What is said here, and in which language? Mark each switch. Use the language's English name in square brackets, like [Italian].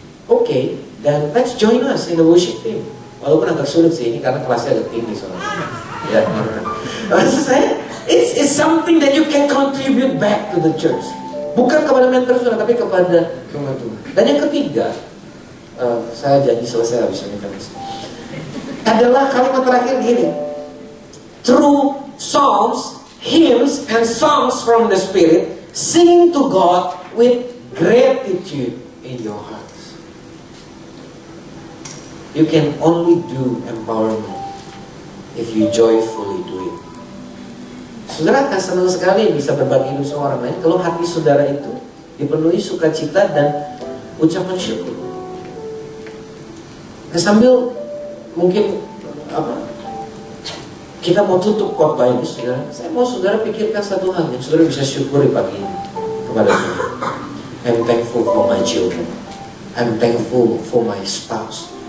[English] Oke, then let's join us in the worship team. [Indonesian] Walaupun agak sulit sih ini karena kelasnya agak tinggi soalnya. Ya, maksud saya, [English] it's something that you can contribute back to the church. [Indonesian] Bukan kepada mentor saudara, tapi kepada Tuhan. Dan yang ketiga, saya janji selesai habis ini adalah kalimat terakhir gini. [English] Through psalms, hymns, and songs from the Spirit, sing to God with gratitude in your hearts. You can only do empowerment if you joyfully do it. [Indonesian] Saudara akan senang sekali bisa berbagi hidup sama orang lain kalau hati saudara itu dipenuhi sukacita dan ucapan syukur. Nah, sambil mungkin kita mau tutup khotbah ini, saudara, saya mau saudara pikirkan satu hal yang saudara bisa syukuri pagi ini kepada Tuhan. [English] I'm thankful for my children. I'm thankful for my spouse.